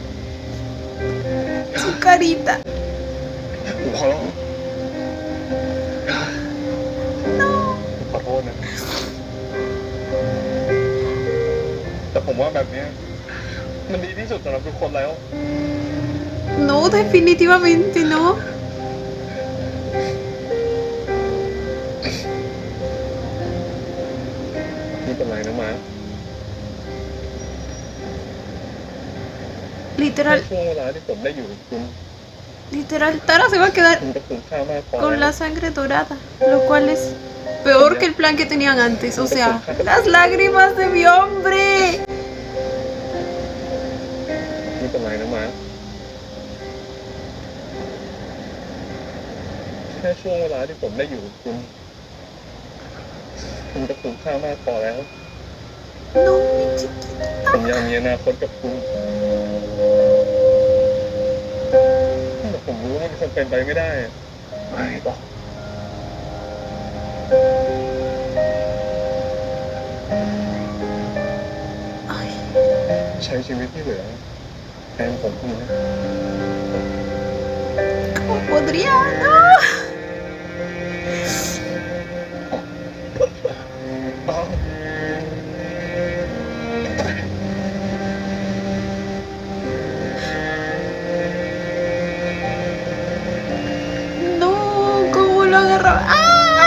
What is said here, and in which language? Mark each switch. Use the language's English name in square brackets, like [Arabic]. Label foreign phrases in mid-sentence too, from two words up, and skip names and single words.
[Spanish] Su carita. [Thai] ผมขอร้องขอโทษนะแต่ผมว่าแบบเนี้ยมันดีที่สุดสำหรับทุกคนแล้ว [Spanish] No, definitivamente no. [Thai] นี่เป็นไรนะมา [Spanish] Literal, [Thai] ช่วงเวลาที่ผมได้อยู่กับคุณ [Spanish] literal, Tara se va a quedar [Thai] มันก็คุ้มค่ามากพอ [Spanish] con [Thai] แล้ว [Spanish] la sangre dorada, lo cual es peor que el plan que tenían antes. O sea, las lágrimas de mi hombre. [Thai] นี่เป็นไรนะมาแค่ช่วงเวลาที่ผมได้อยู่กับคุณมันก็คุ้มค่ามากพอแล้ว [Spanish] No, mi chiquita. [Thai] ผมอยากมีอนาคตกับคุณแต่ผมรู้ว่ามันคงเป็นไปไม่ได้อะไม่บอก [Spanish] Ay, [Thai] ใช้ชีวิตที่เหลือแทนผมคุณนะ [Spanish] ¿cómo podría? No. [Thai] อ๋อ [Spanish] No, ¿cómo lo agarraba? ¡Ah!